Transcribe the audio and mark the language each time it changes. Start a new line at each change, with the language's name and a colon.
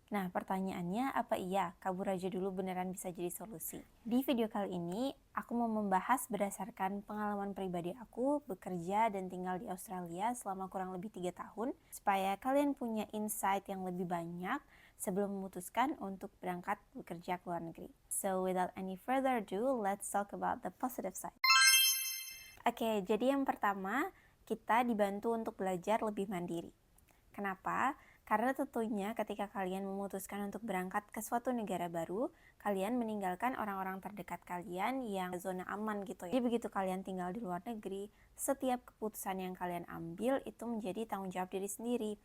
Indonesian: Nah, pertanyaannya, apa iya kabur aja dulu beneran bisa jadi solusi? Di video kali ini, aku mau membahas berdasarkan pengalaman pribadi aku bekerja dan tinggal di Australia selama kurang lebih 3 tahun, supaya kalian punya insight yang lebih banyak sebelum memutuskan untuk berangkat bekerja ke luar negeri.
English: So, without any further ado, let's talk about the positive side.
Indonesian: Oke, jadi yang pertama, kita dibantu untuk belajar lebih mandiri. Kenapa? Karena tentunya ketika kalian memutuskan untuk berangkat ke suatu negara baru, kalian meninggalkan orang-orang terdekat kalian yang zona aman gitu ya. Jadi begitu kalian tinggal di luar negeri, setiap keputusan yang kalian ambil itu menjadi tanggung jawab diri sendiri.